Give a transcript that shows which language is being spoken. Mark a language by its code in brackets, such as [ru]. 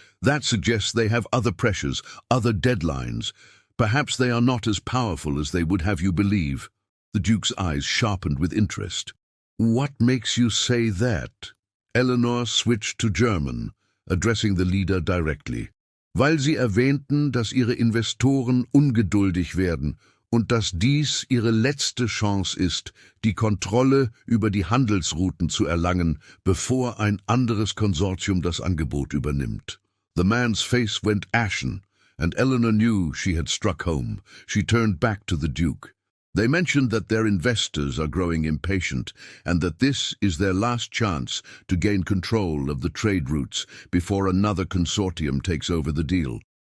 [en] That suggests they have other pressures, other deadlines. Perhaps they are not as powerful as they would have you believe." The Duke's eyes sharpened with interest. "What makes you say that?" Eleanor switched to German, addressing the leader directly. [de] "Weil Sie erwähnten, dass Ihre Investoren ungeduldig werden und dass dies ihre letzte Chance ist, die Kontrolle über die Handelsrouten zu erlangen, bevor ein anderes Konsortium das Angebot übernimmt." [en] The man's face went ashen, and Eleanor knew she had struck home. She turned back to the Duke. "They mentioned that their investors are growing impatient, and that this is their last chance to gain control of the trade routes before another consortium takes over the deal.